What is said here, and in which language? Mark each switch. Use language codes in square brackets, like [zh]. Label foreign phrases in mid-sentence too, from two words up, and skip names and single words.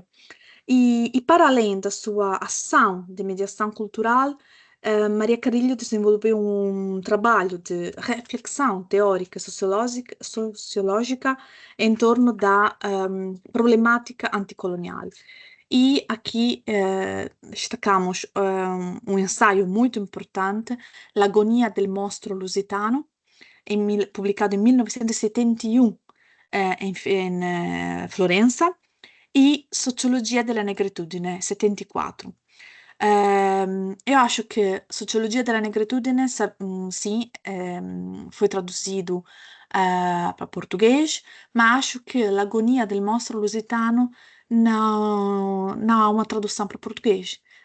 [pt] E para além da sua ação de mediação cultural, Maria Carrilho desenvolveu um trabalho de reflexão teórica e sociológica em torno da problemática anticolonial. E aqui destacamos um ensaio muito importante, L'agonia del mostro lusitano, publicado em 1971 em Florença, e Sociologia della Negritudine, 74. Eu acho que Sociologia della Negritudine, sim, foi traduzido para português, mas acho que L'Agonia del Mostro Lusitano não há uma tradução para português.